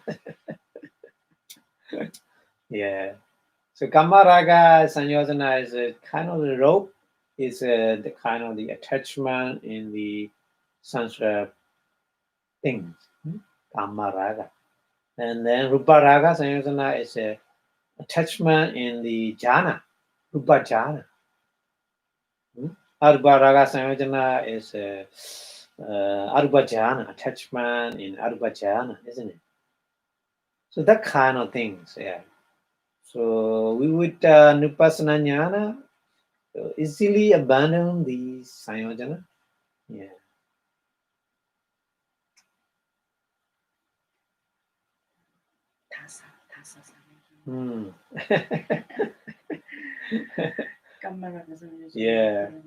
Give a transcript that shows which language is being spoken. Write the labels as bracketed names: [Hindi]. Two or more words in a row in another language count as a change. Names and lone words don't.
[English] Yeah. So [Pali] Kamaraga Sanyojana [English] is a kind of the rope, is the kind of the attachment in the Sanskrit things. Kamaraga. And then [Pali] Ruparaga Sanyojana [English] is a attachment in the jhana, [Pali] Rupa jhana. Arubaraga Sanyojana is Arupa jhana, [English] attachment in [Pali] Arupa jhana, [English] isn't it? So that kind of things, yeah. So we would [Pali] Vipassanā jnana [English] easily abandon the Sanyojana. Yeah. Yeah.